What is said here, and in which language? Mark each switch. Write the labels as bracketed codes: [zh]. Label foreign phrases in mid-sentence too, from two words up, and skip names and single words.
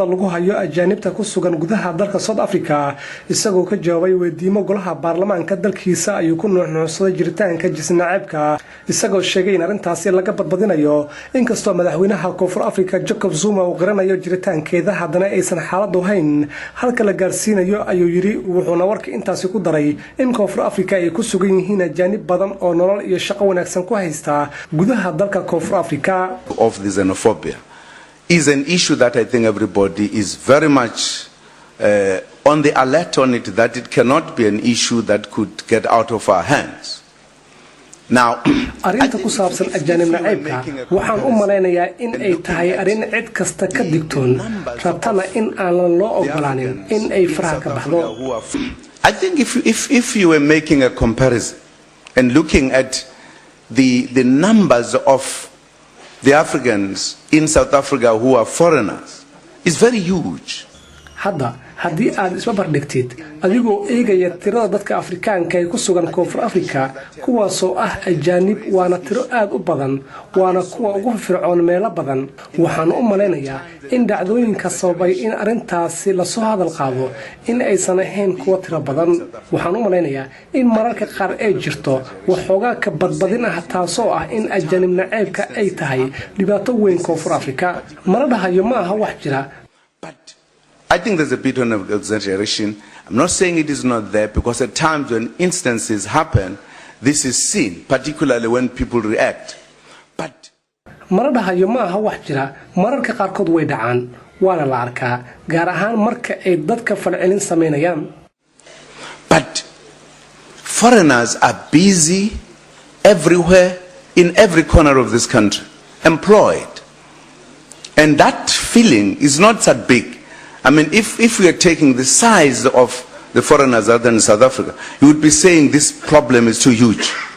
[so] lagu hayo ajaanibta ku sugan gudaha dalka South Africa isagoo ka jawaabay weydiimo golaha baarlamaanka dalkiisa ayuu ku nuuxnuuxsaday jiritaanka jisnaacibka isagoo sheegay in arintaasi laga badbadinayo inkastoo madaxweynaha Koonfur Afrika Jacob Zuma uu qaranayo jiritaankeeda haddana aysan xaaladu hayn halka la gaarsiinayo ayuu yiri wuxuuna warka intaasi ku daray in Koonfur Afrika ay ku sugan yihiin ajaanib badan oo nolol iyo shaqo wanaagsan ku haysta gudaha dalka Koonfur Afrika. [en] Of the xenophobia is an issue that I think everybody is very much on the alert on it, that it cannot be an issue that could get out of our hands. Now, [so] arinta ku saabsan ajaanib naciibka waxaan u maleynayaa in ay tahay arin cid kasta ka digtoon rabtana in aan loo ogolaanin in ay faraha ka baxdo. [en] I think if you were making a comparison and looking at the numbers of the Africans in South Africa who are foreigners, is very huge. [so] haddii aad isba bardhigtid adigoo eegaya tirada dadka Afrikaanka ee ku sugan Koonfur Afrika kuwaasoo ah ajaanib waana tiro aad u badan waana kuwa ugu fircoon meelo badan waxaan u maleynayaa in dhacdooyinka sababay in arintaasi la soo hadal qaado in aysan ahayn kuwa tiro badan waxaan u maleynayaa in mararka qaar ay jirto waxoogaa ka badbadin ah taasoo ah in ajaanib naciibka ay tahay dhibaato weyn Koonfur Afrika maradahayo ma aha wax jira. [en] I think there's a bit of exaggeration. I'm not saying it is not there, because at times when instances happen, this is seen, particularly when people react. But [so] maradahayo ma aha wax jira mararka qaarkood way dhacaan waana la arkaa gaar ahaan marka ay dadka falcelin sameynayaan. [en] But foreigners are busy everywhere in every corner of this country, employed. And that feeling is not that big. I mean, if we are taking the size of the foreigners other than South Africa, you would be saying this problem is too huge.